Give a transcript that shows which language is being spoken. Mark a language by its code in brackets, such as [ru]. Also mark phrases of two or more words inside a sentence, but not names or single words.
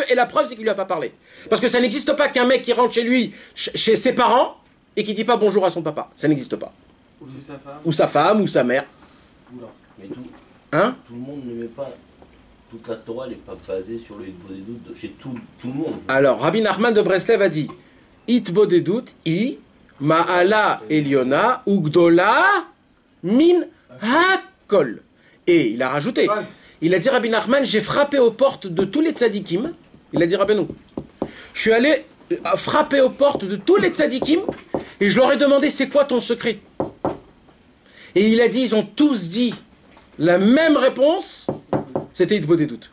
[fr] Et la preuve, c'est qu'il ne lui a pas parlé. Parce que ça n'existe pas qu'un mec qui rentre chez lui, chez ses parents, et qui ne dit pas bonjour à son papa. Ça n'existe pas. Ou chez sa femme. Ou sa femme, ou sa mère. Mais tout, Hein? tout le monde ne met pas. Toute la Torah n'est pas basée sur le Hitbodedut chez tout le monde. Alors, Rabbi Nachman de Breslev a dit [he] התבודדות היא מעלה עליונה וגדולה מן הכל. [fr] Et il a rajouté, il a dit Rabbi Nachman, j'ai frappé aux portes de tous les tzadikim. Il a dit Rabbeinu. Je suis allé frapper aux portes de tous les tzadikim et je leur ai demandé c'est quoi ton secret. Et il a dit, ils ont tous dit la même réponse, c'était Hitbodedut.